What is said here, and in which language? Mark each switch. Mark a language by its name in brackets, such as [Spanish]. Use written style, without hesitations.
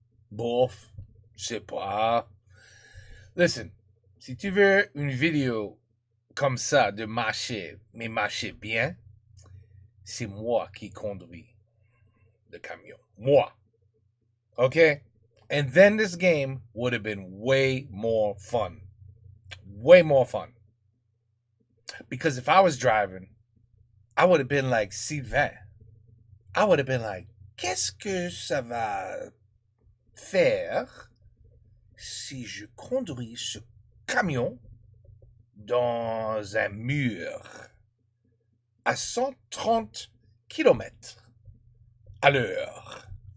[French] Bof, je sais pas. Listen, si tu veux une vidéo comme ça de marcher, mais marcher bien, c'est moi qui conduis le camion. Moi. Okay? [English] And then this game would have been way more fun. Way more fun. Because if I was driving, I would have been like Sylvain. I would have been like, [French] qu'est-ce que ça va faire si je conduis ce camion dans un mur à 130 km à l'heure?